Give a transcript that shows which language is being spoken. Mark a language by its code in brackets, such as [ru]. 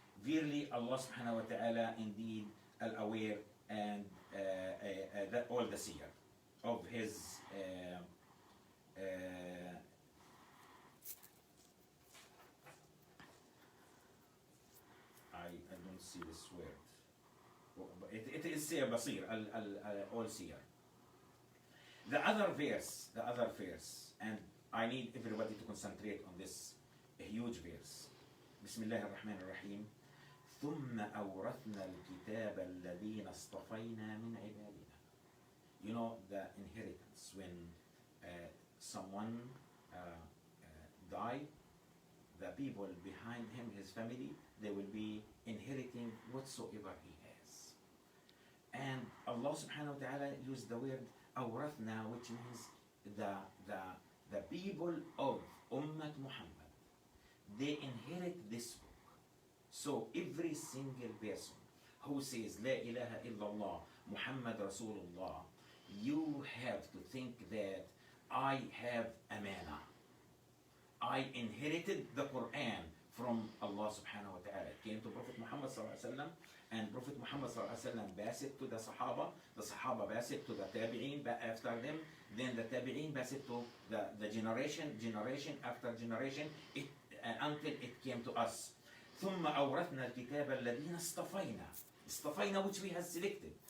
[en] Verily Allah subhanahu wa ta'ala indeed al-aware and all the seer of his I don't see this word. It is seer, basir, all seer. The other verse, and I need everybody to concentrate on this huge verse. [ar] بسم الله الرحمن الرحيم. ثم أورثنا الكتاب الذين اصطفينا من عبادنا. [en] You know the inheritance when someone die, the people behind him, his family, they will be inheriting whatsoever he has. And Allah subhanahu wa ta'ala used the word أورثنا, which means the people of Ummat Muhammad, they inherit this book. So every single person who says La ilaha illallah Muhammad Rasulullah, you have to think that I have amana. I inherited the Quran from Allah subhanahu wa ta'ala. It came to Prophet Muhammad sallallahu alaihi wasallam and Prophet Muhammad ﷺ passed it to the Sahaba passed it to the Tabi'een after them, then the Tabi'een passed it to the generation after generation, until it came to us. [ar] ثم أورثنا الكتاب الذين اصطفينا, [en] which we have selected.